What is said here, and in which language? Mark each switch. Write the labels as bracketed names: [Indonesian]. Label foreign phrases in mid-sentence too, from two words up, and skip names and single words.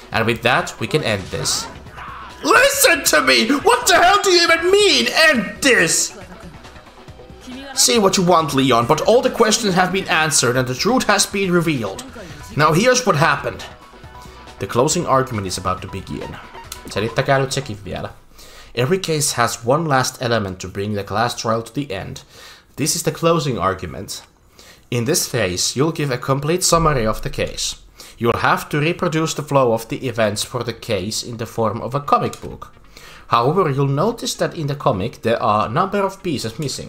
[English] And with that, we can end this. Listen to me! What the hell do you even mean? End this! Say what you want, Leon, but all the questions have been answered and the truth has been revealed. Now here's what happened. The closing argument is about to begin. [Finnish] Selittäkää nyt sekin vielä. [English] Every case has one last element to bring the class trial to the end. This is the closing argument. In this phase, you'll give a complete summary of the case. You'll have to reproduce the flow of the events for the case in the form of a comic book. However, you'll notice that in the comic there are a number of pieces missing.